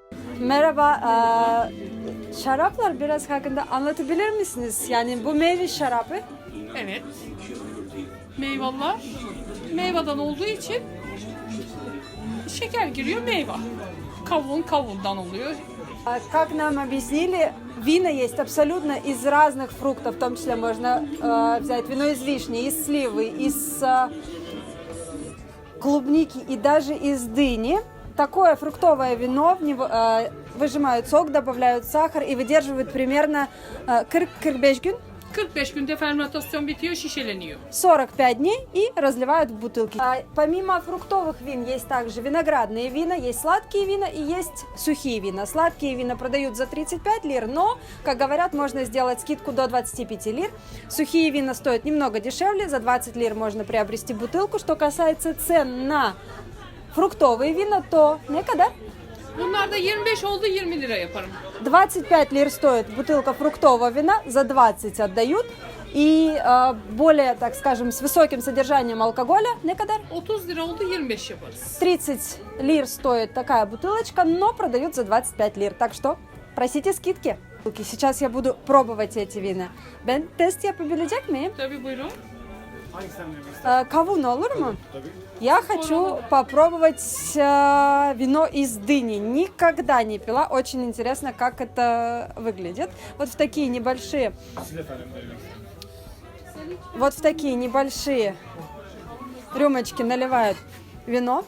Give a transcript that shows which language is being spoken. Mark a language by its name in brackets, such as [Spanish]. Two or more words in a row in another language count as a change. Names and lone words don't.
[Turkish] Merhaba. Şaraplar biraz hakkında anlatabilir misiniz? Yani bu meyve şarabı. Evet. Meyveler meyveden olduğu için şeker giriyor meyve. Kavundan oluyor. [Russian] Как нам объяснили, вина есть абсолютно из разных фруктов, в том числе можно взять вино из вишни, из сливы, из клубники и даже из дыни. Такое фруктовое вино, в него выжимают сок, добавляют сахар и выдерживают примерно 45 gün. [Turkish] 45 günde fermentasyon bitiyor, şişeleniyor. [Russian] 45 дней и разливают в бутылки. Помимо фруктовых вин есть также виноградные вина, есть сладкие вина и есть сухие вина. Сладкие вина продают за 35 лир, но, как говорят, можно сделать скидку до 25 лир. Сухие вина стоят немного дешевле, за 20 лир можно приобрести бутылку. Что касается цен на фруктовые вина, то [Turkish] ne kadar? Bunlar da 25 oldu, 20 lira yaparım. [Russian] 25 лир стоит бутылка фруктового вина, за 20 отдают. И более, так скажем, с высоким содержанием алкоголя, [Turkish] ne kadar? 30 lira oldu, 25 yaparız. [Russian] 30 лир стоит такая бутылочка, но продают за 25 лир. Так что просите скидки. Сейчас я буду пробовать эти вина. [Turkish] Ben test yapabilecek miyim? Tabii buyurun. Kavun olur mu? [Russian] Я хочу попробовать вино из дыни. Никогда не пила. Очень интересно, как это выглядит. Вот в такие небольшие рюмочки наливают вино.